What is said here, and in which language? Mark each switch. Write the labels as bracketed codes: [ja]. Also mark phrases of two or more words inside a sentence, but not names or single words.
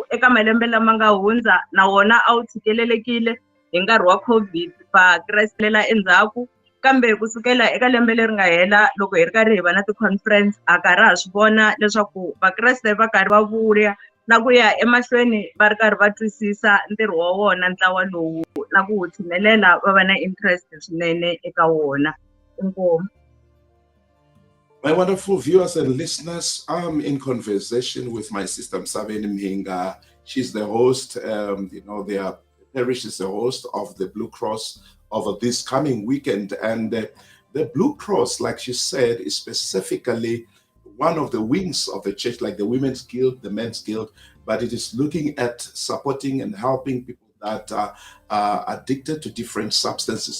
[ts] Eka malembe lama nga hundza na wona a wu tshikelelekile hi nkarhi wa COVID, vakreste lela endzhaku, kambe kusukela eka lembe leri nga hela loko hi ri karhi hi va na ti-conference a karhi ha swi vona leswaku vakreste va karhi va vuya na ku ya emahlweni va ri karhi va twisisa ntirho wa wona ntlawa lowu na ku wu tshinelela va va na interest swinene eka wona. Inkomu. [en] My wonderful viewers and listeners, I'm in conversation with my sister Misaveni Mhinga. She's the host, their parish is the host of the Blue Cross over this coming weekend. And the Blue Cross, like she said, is specifically one of the wings of the church, like the Women's Guild, the Men's Guild, but it is looking at supporting and helping people that are addicted to different substances.